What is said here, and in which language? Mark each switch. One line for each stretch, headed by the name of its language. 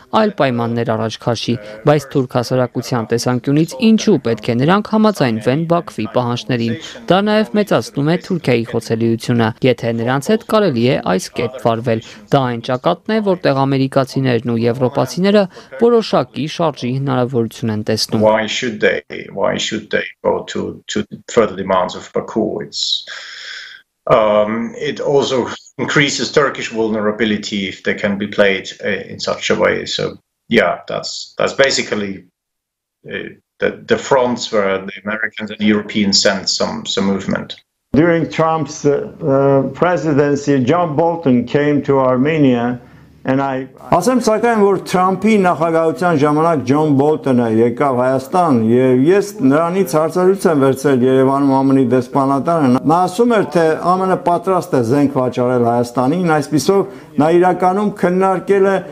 Armenian: այլ պայմաններ առաջ քաշի, բայց թուրք հասարակության տեսանկյունից ինչու պետք է նրանք համաձայնվեն Բաքվի պահանջներին։ Դա նաև մեծացնում է Թուրքիայի խոցելիությունը, եթե նրանց հետ կարելի է այս կերպ վարվել։ Դա այն ճակատն է, որտեղ ամերիկացիներն ու եվրոպացիները որոշակի շարժի հնարավորություն են տեսնում։
English: Why should they go to further demands of Baku? It also increases Turkish vulnerability if they can be played in such a way. So yeah, that's basically the fronts where the Americans and Europeans send some movement. During Trump's presidency, John Bolton came to Armenia and
Armenian: Ասեմ սակայն որ Թրամփի նախագահության ժամանակ Ջոն Բոլտոնը եկավ Հայաստան եւ ես նրանից հարցազրույց եմ վերցրել Երևանում ԱՄՆ-ի դեսպանատանը։ Նա ասում էր, թե ԱՄՆ-ը պատրաստ է զենք վաճառել Հայաստանին, այսպիսով նա իրականում քննարկել է